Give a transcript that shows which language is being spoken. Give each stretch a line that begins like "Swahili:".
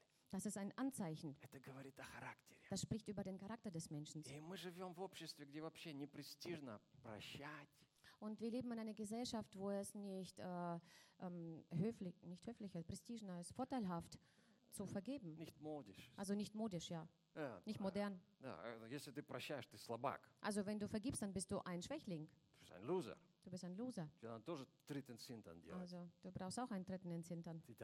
German: Das ist ein Anzeichen. Das spricht über den Charakter des Menschen. Und wir leben in einer Gesellschaft, wo es nicht höflich, prestigener ist, vorteilhaft zu vergeben. Nicht modisch. Also nicht modisch, ja. Nicht modern.
Russian: Ja, если ты прощаешь, ты слабак.
German: Also wenn du vergibst, dann bist du ein Schwächling. Ein Loser. Du bist ein Loser. Ja, dann tust du einen dritten Zintern. Also, du brauchst auch einen dritten Zintern.